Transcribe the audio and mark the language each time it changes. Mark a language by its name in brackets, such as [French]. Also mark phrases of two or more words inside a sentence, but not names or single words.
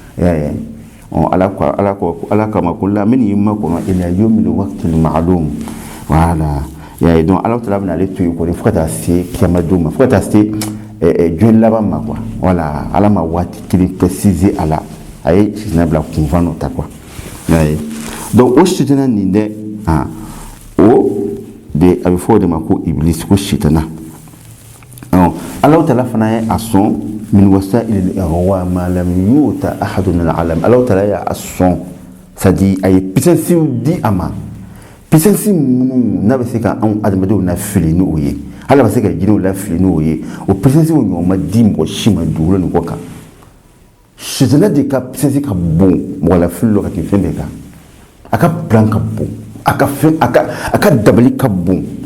[Bambara] Ala kama ko la min y'i makɔnɔ [Arabic] إلى يوم الوقت المعلوم [Bambara] voilà y'a ye donc Alahu Taala bɛna ale to yen kɔni fo ka taa se kiyama don ma fo ka taa se diɲɛ laban ma quoi voilà Ala ma waati kelen préciser a la a ye sitana bila kunfan dɔ ta quoi y'a ye donc o sitana nin dɛ o de a bɛ fɔ o de ma ko Iblis ko sitana Alahu Taala fana ye a sɔn min [Arabic] وسائل الإغواء ما لم يؤت أحد العالم [Bambara] Alahu Taala y'a sɔn c'est-à-dire a ye puissance di a ma puissance minnu n'a bɛ se ka anw adamadenw lafili n'o ye hali a bɛ se ka jinɛw lafili n'o ye o puissance ɲɔgɔn ma di mɔgɔ si ma dugukolo nin kɔ kan sitana de ka puissance ka bon mɔgɔ lafili dɔ ka tɛmɛ fɛn bɛɛ kan a ka plan ka bon a ka dabali ka bon